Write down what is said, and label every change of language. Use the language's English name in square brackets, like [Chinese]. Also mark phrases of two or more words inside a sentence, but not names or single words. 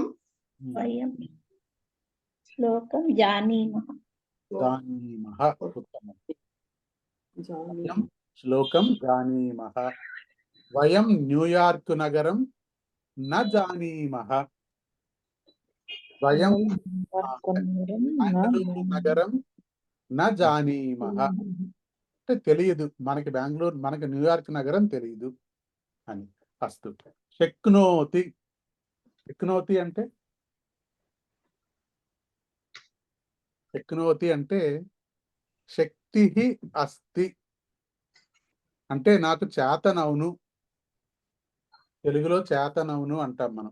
[Sanskrit] वयं श्लोकं जानीमः जानीमः उत्तमम् जानीमः श्लोकं जानीमः वयं न्यूयार्क नगरं न जानीमः वयं బెంగళూరు నగరం న జానీమః [Telugu] అంటే తెలియదు మనకి బెంగళూరు మనకి న్యూయార్క్ నగరం తెలియదు అని [Sanskrit] అస్తు శక్నోతి శక్నోతి అంటే [Telugu] శక్నోతి అంటే [Sanskrit] శక్తి అస్తి [Telugu] అంటే నాకు చేతనవును తెలుగులో చేతనవును అంటాం మనం.